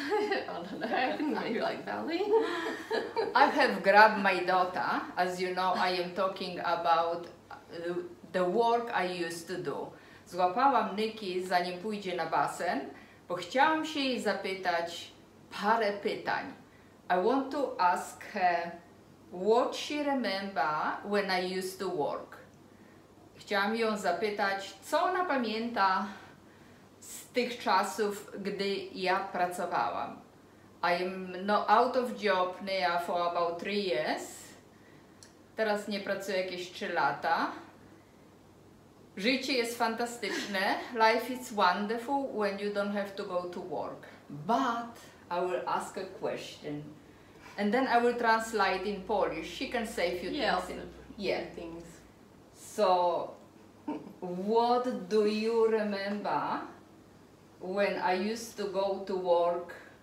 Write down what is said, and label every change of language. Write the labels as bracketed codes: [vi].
[en] I don't know, maybe like Valley. I have grabbed my daughter. As you know, I am talking about the work I used to do. [pl] Złapałam Nyki, zanim pójdzie na basen, bo chciałam się jej zapytać parę pytań. [en] I want to ask her what she remember when I used to work. [pl] Chciałam ją zapytać, co ona pamięta z tych czasów, gdy ja pracowałam. [en] I am out of job now for about 3 years. [pl] Teraz nie pracuję jakieś 3 lata. Życie jest fantastyczne. [en] Life is wonderful when you don't have to go to work. But I will ask a question. And then I will translate in Polish. She can say a few things. Things. So, what do you remember when I used to go to work?